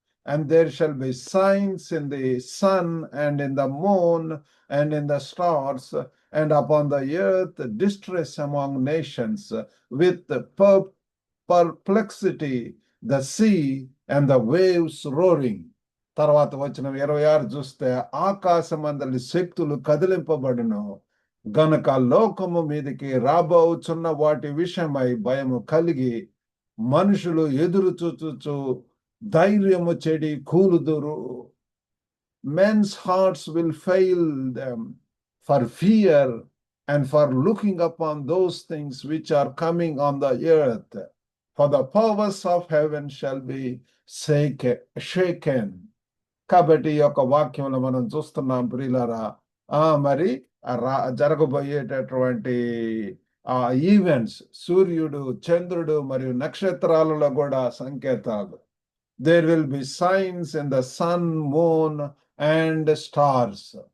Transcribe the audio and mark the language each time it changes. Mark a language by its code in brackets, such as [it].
[en] And there shall be signs in the sun and in the moon and in the stars, and upon the earth distress among nations, with perplexity, the sea and the waves roaring. [te] తర్వాత వచ్చిన 26 చూస్తే ఆకాశమందలి శక్తులు కదిలింపబడును గనుక లోకము మీదకి రాబోచున్న వాటి విషయమై భయము కలిగి మనుషులు ఎదురు చూచుచు ధైర్యము చెడి కూలుదురు. [en] Men's hearts will fail them for fear and for looking upon those things which are coming on the earth, for the powers of heaven shall be shaken. [te] కాబట్టి ఈ యొక్క వాక్యంలో మనం చూస్తున్నాం ప్రియులారా, మరి జరగబోయేటటువంటి ఈవెంట్స్, సూర్యుడు, చంద్రుడు మరియు నక్షత్రాలలో కూడా సంకేతాలు. [en] There will be signs in the sun, moon and stars.